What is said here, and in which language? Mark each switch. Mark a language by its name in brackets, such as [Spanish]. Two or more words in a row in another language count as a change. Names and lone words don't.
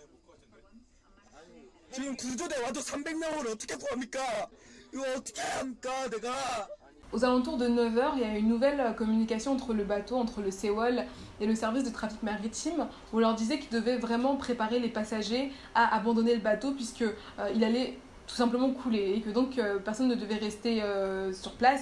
[Korean] 지금 구조대 와도 300명을 어떻게 구합니까? 이거 어떻게 합니까 내가? [French] Aux alentours de 9h, il y a une nouvelle communication entre le bateau, entre le Sewol et le service de trafic maritime, où on leur disait qu'ils devaient vraiment préparer les passagers à abandonner le bateau puisque il allait tout simplement couler et que donc personne ne devait rester sur place.